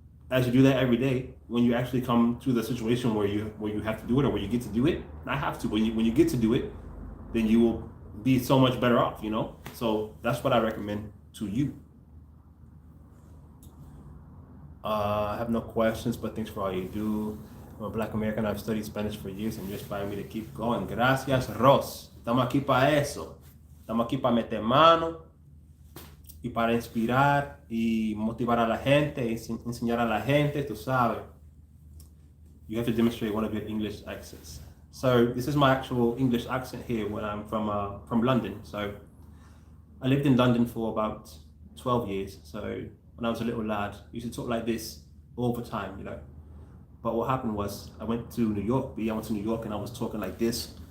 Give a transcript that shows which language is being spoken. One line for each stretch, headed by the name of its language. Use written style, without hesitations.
English: as you do that every day, when you actually come to the situation where you have to do it or where you get to do it, not have to, when you get to do it, then you will be so much better off, you know? So that's what I recommend to you. I have no questions, but thanks for all you do. I'm a Black American. I've studied Spanish for years, and you inspire me to keep going.
Spanish: Gracias, Ross. Estamos aquí para eso. Estamos aquí para meter mano y para inspirar y motivar a la gente, enseñar a la gente, tú sabes.
English: You have to demonstrate one of your English accents. So this is my actual English accent here when I'm from London. So I lived in London for about 12 years. So when I was a little lad, I used to talk like this all the time, you know. But what happened was I went to New York. I went to New York and I was talking like this.